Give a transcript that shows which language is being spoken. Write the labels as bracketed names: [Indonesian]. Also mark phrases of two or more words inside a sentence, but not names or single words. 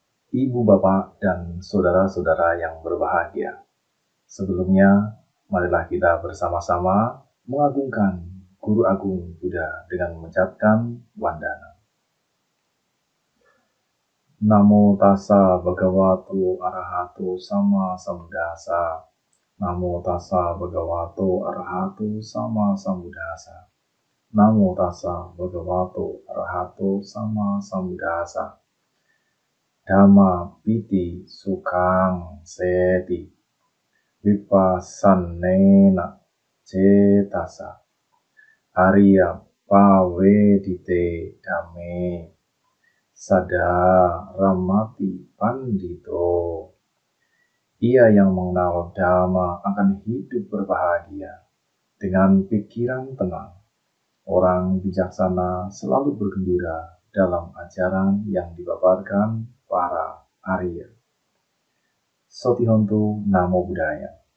[Indonesian] Ibu, bapak, dan saudara-saudara yang berbahagia. Sebelumnya, marilah kita bersama-sama mengagungkan Guru Agung Buddha dengan mengucapkan wandana. [Pali] Namo tassa bhagavato arahato sama sambuddhassa. Namo tassa bhagavato arahato sama sambuddhassa. Namo tassa bhagavato arahato sama sambuddhassa. Dhamma piti sukhang seti vipassannena cetasa Arya pavedite dhamme sada ramati pandito. [Indonesian] Ia yang mengenal Dhamma akan hidup berbahagia dengan pikiran tenang. Orang bijaksana selalu bergembira dalam ajaran yang dipaparkan para Arya. [Pali] Sotihontu Namo Buddhaya.